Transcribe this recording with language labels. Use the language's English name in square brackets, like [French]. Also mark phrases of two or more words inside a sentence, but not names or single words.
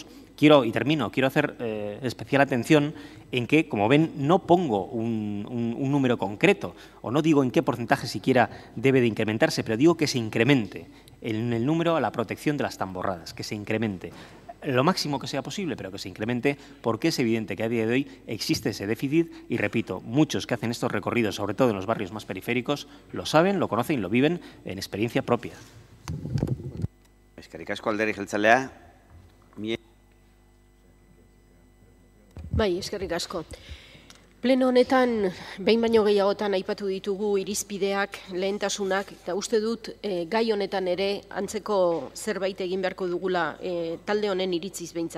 [Spanish] Quiero hacer especial atención en que, como ven, no pongo un número concreto, o no digo en qué porcentaje siquiera debe de incrementarse, pero digo que se incremente en el número a la protección de las tamborradas, que se incremente lo máximo que sea posible, pero que se incremente, porque es evidente que a día de hoy existe ese déficit y, repito, muchos que hacen estos recorridos, sobre todo en los barrios más periféricos, lo saben, lo conocen y lo viven en experiencia propia. [Basque] Eskerrik asko Alderdi Jeltzalea. Bai, eskerrik asko. Pleno honetan, behin baino gehiagotan aipatu ditugu irizpideak, lehentasunak, eta uste dut gai honetan ere antzeko zerbait egin beharko dugula talde honen iritziz behintzat.